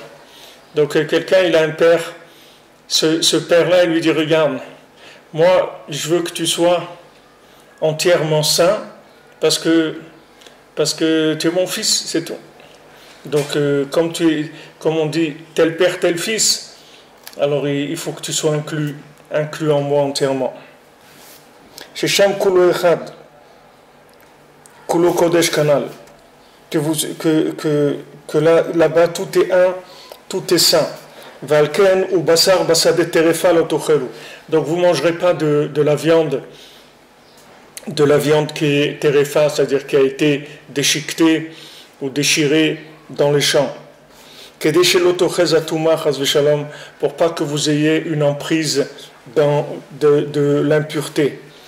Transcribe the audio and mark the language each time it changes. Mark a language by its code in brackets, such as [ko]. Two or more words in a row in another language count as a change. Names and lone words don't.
[fr] Donc quelqu'un, il a un père, ce père-là, il lui dit, regarde, moi, je veux que tu sois entièrement saint, parce que tu es mon fils, c'est tout. Donc, comme on dit, tel père, tel fils, alors il faut que tu sois inclus en moi entièrement. [he] ששם כולו אחד, כולו קודש כנ״ל, [fr] que là-bas tout est un, tout est saint. [he] ולכן ובשר בשדה טרפה לא תאכלו. [fr] Donc vous ne mangerez pas de la viande qui est terefa, c'est-à-dire qui a été déchiquetée ou déchirée dans les champs. Pour pas que vous ayez une emprise de l'impureté.